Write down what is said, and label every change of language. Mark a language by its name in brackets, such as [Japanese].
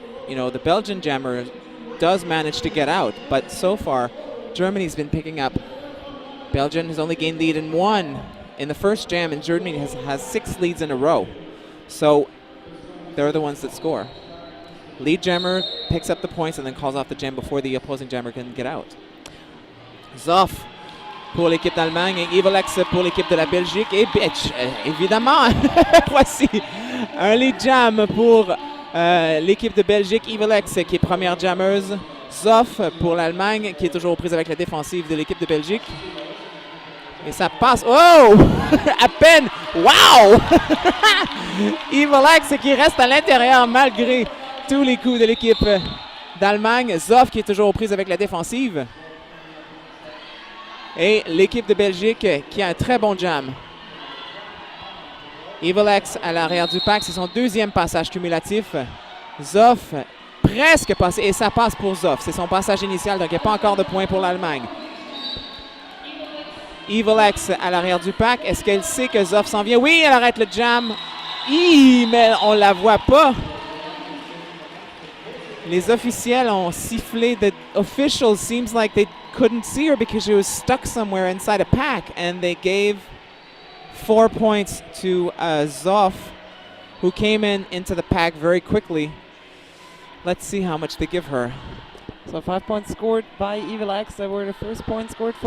[English] You know, the Belgian jammer does manage to get out, but so far, Germany's been picking up. Belgium has only gained lead in 1 in the first jam, and Germany has 6 leads in a row. So they're the ones that score. Lead jammer picks up the points and then calls off the gem before the opposing jammer can get out. [French] Zoff pour l'équipe d'Allemagne et Ivolex pour l'équipe de la Belgique. Et évidemment, voici un lead jam pour l'équipe de Belgique. Ivolex qui est première jammeuse. Zoff pour l'Allemagne qui est toujours aux prises avec la défensive de l'équipe de Belgique. Et ça passe. Oh! À peine! Wow! Ivolex qui reste à l'intérieur malgré tous les coups de l'équipe d'Allemagne. Zoff qui est toujours aux prises avec la défensive. Et l'équipe de Belgique qui a un très bon jam. Ivolex à l'arrière du pack, c'est son deuxième passage cumulatif. Zoff presque passé, et ça passe pour Zoff. C'est son passage initial, donc il n'y a pas encore de points pour l'Allemagne. Ivolex à l'arrière du pack. Est-ce qu'elle sait que Zoff s'en vient? Oui, elle arrête le jam. Mais on ne la voit pas. Les officiels ont sifflé. [English] The officials seems like they couldn't see her because she was stuck somewhere inside a pack, and they gave 4 points to Zoff, who came into the pack very quickly. Let's see how much they give her. So 5 points scored by Ivolex. They were the first point scored for